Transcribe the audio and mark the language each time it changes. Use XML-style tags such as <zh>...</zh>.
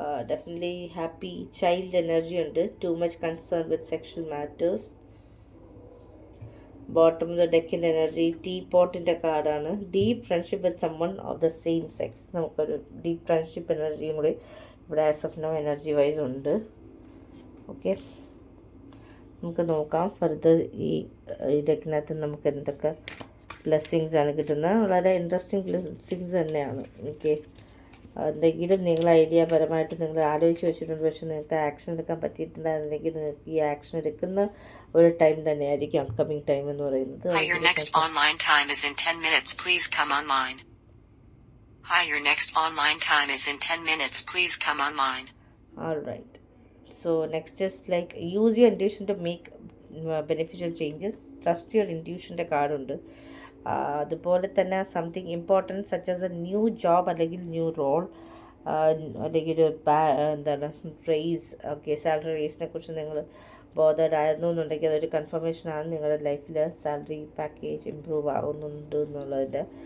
<en>Definitely happy child energy ഉണ്ട്. Too much concern with sexual matters. Bottom of the deck in energy, teapot-ൻ്റെ കാർഡാണ്. Deep friendship with someone of the same sex.</en> <ml>നമുക്കൊരു deep friendship എനർജിയും കൂടി ഇവിടെ as of no energy vice ഉണ്ട്. Okay, നമുക്ക് നോക്കാം further ഈ ഡെക്കിനകത്ത് നമുക്ക് എന്തൊക്കെ ബ്ലെസ്സിങ്സ് ആണ് കിട്ടുന്നത്. വളരെ ഇൻട്രസ്റ്റിംഗ് ബ്ലെസ്സിങ്സ് തന്നെയാണ്. ഓക്കെ, എന്തെങ്കിലും നിങ്ങൾ ഐഡിയ പരമായിട്ട് നിങ്ങൾ ആലോചിച്ച് വെച്ചിട്ടുണ്ട്, പക്ഷെ നിങ്ങൾക്ക് ആക്ഷൻ എടുക്കാൻ പറ്റിയിട്ടുണ്ടായിരുന്നെങ്കിൽ നിങ്ങൾക്ക് ഈ ആക്ഷൻ എടുക്കുന്ന ഒരു ടൈം തന്നെയായിരിക്കും അപ്കമിങ് ടൈം എന്ന് പറയുന്നത്.</ml> <en>Your next online time is in 10 minutes. Please come online. Hi, your next online time is in 10 minutes. Please come online. All right. So next is like use your intuition to make beneficial changes. Trust your intuitionൻ്റെ കാർഡുണ്ട്.</en> <ml>അതുപോലെ തന്നെ</ml> <en>something important such as a new job</en> <ml>അല്ലെങ്കിൽ new role അല്ലെങ്കിൽ ഒരു എന്താണ് raise. Okay, salary റേസിനെ കുറിച്ച് നിങ്ങൾ bothered ആയിരുന്നു എന്നുണ്ടെങ്കിൽ അതൊരു കൺഫർമേഷനാണ്. നിങ്ങളുടെ ലൈഫിൽ സാലറി പാക്കേജ് ഇമ്പ്രൂവ് ആവുന്നുണ്ട് എന്നുള്ളതിൻ്റെ.</ml>